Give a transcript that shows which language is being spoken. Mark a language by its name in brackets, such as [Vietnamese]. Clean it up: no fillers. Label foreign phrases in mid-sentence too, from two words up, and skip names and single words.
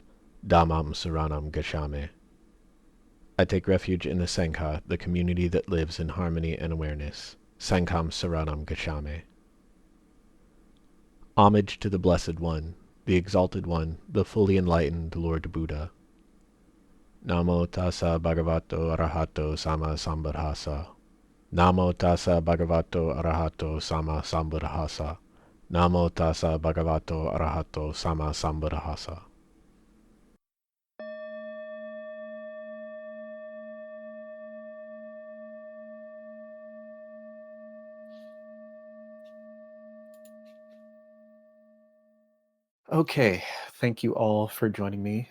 [Pali] Dhammam Saranam Gacchami. [English] I take refuge in the Sangha, the community that lives in harmony and awareness. [Pali] Sangham Saranam Gacchami. [English] Homage to the Blessed One, the Exalted One, the fully enlightened Lord Buddha. [Pali] Namo tassa bhagavato arahato sama sambuddhassa. Namo tassa bhagavato arahato sama sambuddhassa. Namo tassa bhagavato arahato sama sambuddhassa. [English] Okay, thank you all for joining me.